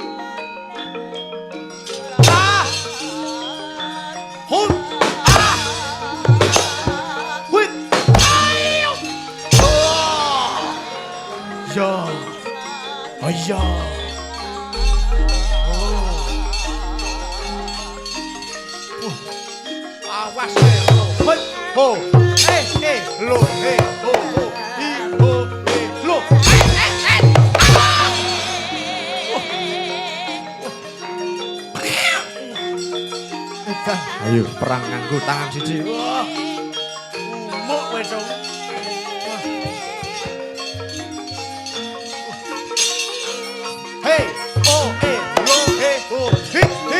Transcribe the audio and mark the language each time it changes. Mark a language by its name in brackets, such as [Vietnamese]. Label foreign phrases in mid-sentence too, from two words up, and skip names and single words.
[Javanese] Ah. Hun. Ah. Wit. Ayo. Oh. Ya. Oh ya. Awas lo, ho, lo, ho, hi, ho, lo, ayo perang nganggo tangan siji. Wah, muk wis dong. Hey, oh, lo, ho, hit, hit.